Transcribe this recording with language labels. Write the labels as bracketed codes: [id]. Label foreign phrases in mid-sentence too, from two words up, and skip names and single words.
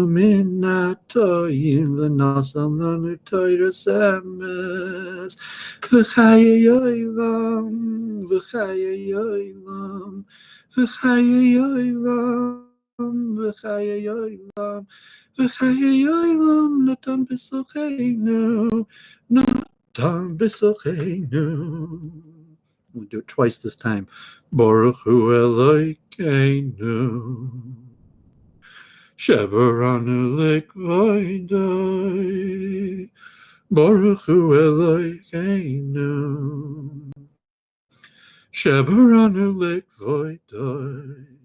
[he] מן האומות ונתן לנו תורת אמת, וחיי עולם, וחיי עולם, וחיי עולם, וחיי עולם, וחיי עולם, נטע בתוכנו, נטע בתוכנו. [en] We'll do it twice this time. [he] ברוך הוא אלהינו שבראנו לכבודו, ברוך הוא אלהינו שבראנו לכבודו,